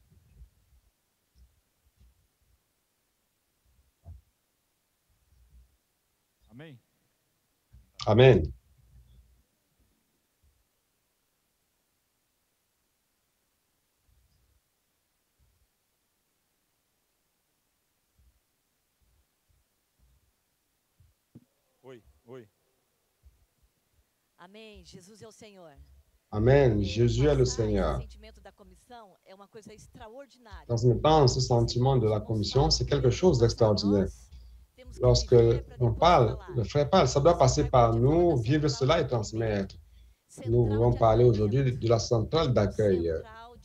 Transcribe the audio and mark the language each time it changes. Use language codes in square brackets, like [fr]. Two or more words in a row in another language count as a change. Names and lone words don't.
[fr] Amen. Oui. [pt] Amém. Jesus é o Senhor. [fr] Amen. Jésus est le Seigneur. Dans un temps, ce sentiment de la commission, c'est quelque chose d'extraordinaire. Lorsque on parle, le frère parle, ça doit passer par nous, vivre cela et transmettre. Nous voulons parler aujourd'hui de la centrale d'accueil.